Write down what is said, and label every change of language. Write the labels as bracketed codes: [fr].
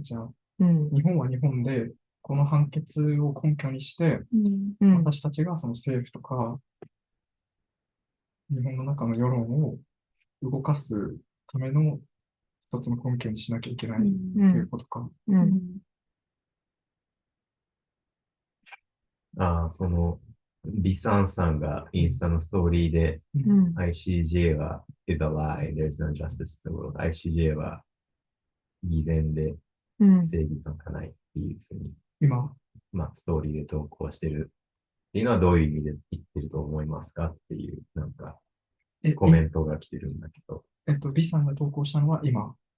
[ja] じゃあ、日本は日本で、この判決を根拠にして、私たちがその政府とか、日本の中の世論を動かすための一つの根拠にしなきゃいけないということか。その、ビサンさんがインスタのストーリーで、ICJ は [en] is a lie, there's no justice in the world. [ja] ICJ は偽善で正義なんかないっていうふうに、まあ、ストーリーで投稿してるっていうのはどういう意味で言ってると思いますかっていう、なんか、コメントが来てるんだけど。ビさんが投稿したのは今。